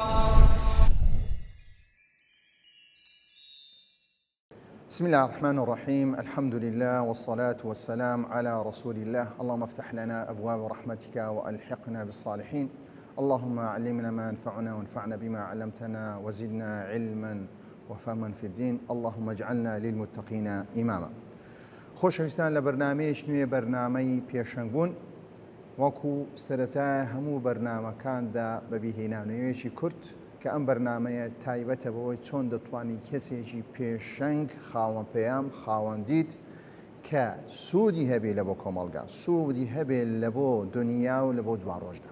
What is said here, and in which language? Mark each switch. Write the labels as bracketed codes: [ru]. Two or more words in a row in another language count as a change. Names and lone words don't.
[ar] بسم الله الرحمن الرحيم. الحمد لله والصلاة والسلام على رسول الله. اللهم افتح لنا أبواب رحمتك وألحقنا بالصالحين. اللهم علمنا ما ينفعنا وانفعنا بما علمتنا وزدنا علما وفهما في الدين. اللهم اجعلنا للمتقين إماما. [ckb] خۆشەویستان لە بەرنامەیەک نوێ بەرنامەی پێشەنگبوون وەکو سەرەتای هەموو بەرنامەکاندا بەبیهێنانەوەیەکی کورت کە ئەم بەرنامەیە تایبەتە بەوەی چۆن دەتوانی کەسێکی پێشەنگ خاوەن پێیام خاوەندیت کە سوودی هەبێ لە بۆ کۆمەڵگا، سوودی هەبێ لە بۆ دنیا و لە بۆ دوا ڕۆژدا.